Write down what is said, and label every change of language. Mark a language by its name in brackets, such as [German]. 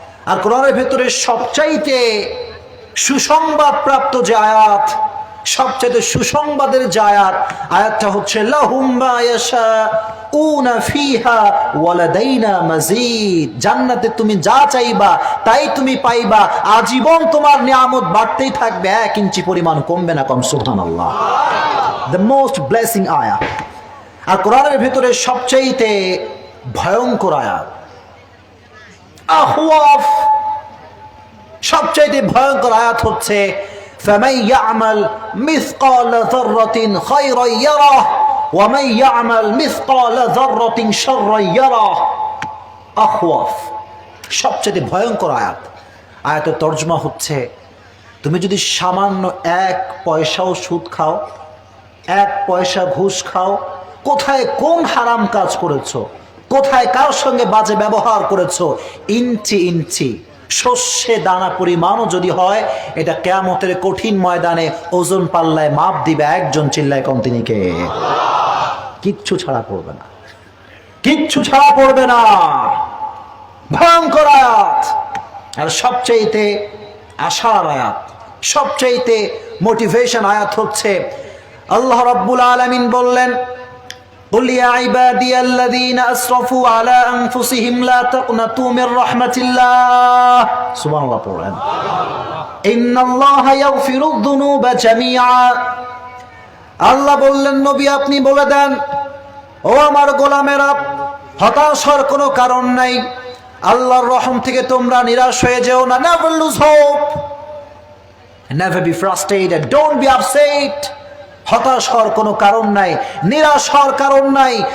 [Bangla] আর কোরআনের ভেতরে সবচাইতে সুসংবাদ প্রাপ্ত যে আয়াত, সবচাইতে সুসংবাদের যে আয়াতটা হচ্ছে [Arabic] লাহুম মা ইয়াশাউনা ফিহা ওয়া লাদাইনা মাজিদ। [Bangla] জান্নাতে তুমি যা চাইবা তাই তুমি পাইবা, আজীবন তোমার নিয়ামত বাড়তেই থাকবে, 1 ইঞ্চি পরিমাণ কমবে না। কম সুবহানাল্লাহ। [English] the most blessing [Bangla] আয়াত। আর কোরআনের ভিতরে সবচাইতে ভয়ঙ্কর আয়াত, আখওয়াফ, সবচাইতে ভয়ঙ্কর আয়াত হচ্ছে [Arabic] فَمَنْ يَعْمَلْ مِثْقَالَ ذَرَّةٍ خَيْرًا يَرَهُ وَمَنْ يَعْمَلْ مِثْقَالَ ذَرَّةٍ شَرًّا يَرَهُ। [Bangla] আখওয়াফ, সবচেয়ে ভয়ঙ্কর আয়াত। আয়াতের তর্জমা হচ্ছে, তুমি যদি সামান্য 1 পয়সাও সুদ খাও, 1 পয়সা ঘুষ খাও, কোথায় কোন হারাম কাজ করেছো, কোথায় কার সঙ্গে বাজে ব্যবহার করেছো, ইঞ্চি ইঞ্চি শস্যে দানা পরিমাণও যদি হয়, এটা কিয়ামতের কঠিন ময়দানে ওজন পাল্লায় মাপ দিবে একজন। চিল্লায় কম, তিনি কে? কিচ্ছু ছাড়া পড়বে না, কিচ্ছু ছাড়া পড়বে না। ভয়ঙ্কর আয়াত। আর সবচাইতে আশার আয়াত, সবচাইতে মোটিভেশন আয়াত হচ্ছে আল্লাহ রাব্বুল আলামিন বললেন, [Arabic] قل يا عبادي الذين أسرفوا على أنفسهم لا تقنطوا من رحمة الله। سبحان الله [Bangla] পড়েন। [Arabic] إن الله يغفر الذنوب جميعا। [Bangla] আল্লাহ বললেন, নবী আপনি বলে দেন, ও আমার গোলামেরা, হতাশ হওয়ার কোনো কারণ নাই, আল্লাহর রহম থেকে তোমরা নিরাশ হয়ে যেও না। [English] Never lose hope, never be frustrated, don't be upset। [Bangla] হতাশ হওয়ার কোনো কারণ নাই, নিরাশ হওয়ার কারণ নাই।